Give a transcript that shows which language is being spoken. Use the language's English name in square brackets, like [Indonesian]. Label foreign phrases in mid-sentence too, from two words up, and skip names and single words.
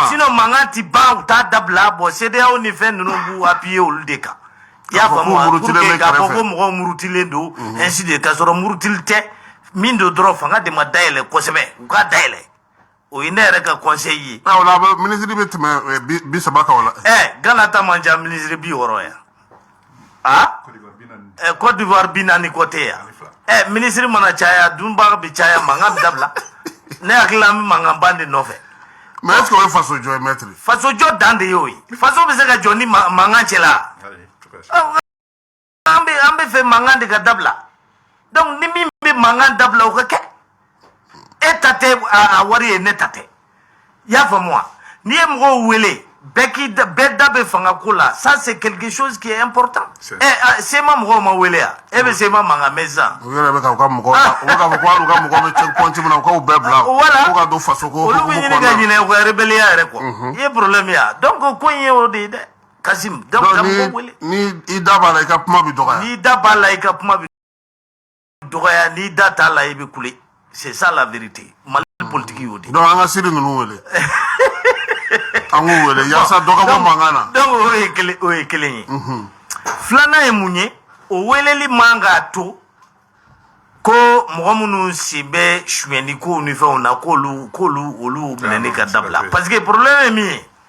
[Bambara] tɛ ban u t'a dabila bon CEDEAO ni fɛn ninnu b'u appuyer olu de kan i y'a faamu wa [French] pour que [Bambara] k'a fɔ ko mɔgɔw murutilen don ainsi de k'a sɔrɔ murutili tɛ min don dɔrɔn fanga de ma dayɛlɛ kosɛbɛ u ka dayɛlɛ o ye ne yɛrɛ ka conseil ye o la ministre bɛ tɛmɛ 30 kan o la Ghana ta man ca ministre 60 yan Côte d'Ivoire 40 ko tɛ yan ministre mana caya dunbaga bɛ caya mankan bɛ dabila ne hakili la an bɛ mankanba de nɔfɛ [French] mais est ce que [Bambara] o ye faso jɔ ye maître faso jɔ dan de y'o ye faso bɛ se ka jɔ ni mankan cɛla an bɛ fɛ mankan de ka dabila donc ni min bɛ mankan dabila o ka kɛ e ta tɛ a wari ye ne ta tɛ i y'a faamu wa n'i ye mɔgɔw wele bɛɛ da bɛ fanga ko la [French] ça c'est quelque chose qui est important [Bambara] sema mɔgɔw ma wele yan e bɛ sema mankan mɛn sisan u yɛrɛ bɛ ka u ka mɔgɔw u bɛ k'a fɔ ko hali u ka mɔgɔw bɛ checkpoint min na u k'u bɛɛ bila ko ka don faso ko olu bɛ ɲini ka ɲinɛ u ka rébellion yɛrɛ kɔ i ye problème ya donc ko in ye o de ye dɛ Kasim donc ka mɔgɔw wele ni i da b'a la i ka kuma bɛ dɔgɔya n'i da b'a la i ka kuma bɛ dɔgɔya n'i da t'a la i bɛ kule [French] c'est ça la vérité [Bambara] Mali politique y'o de donc an ka siri ninnu wele an k'u wele yaasa dɔ ka bɔ mankan na donc o ye kelen ye filanan ye mun ye o weleli man k'a to ko mɔgɔ minnu sen bɛ suyɛnni kow ni fɛnw na k'olu olu minɛni ka dabila [French] parce que problème [Bambara] ye min ye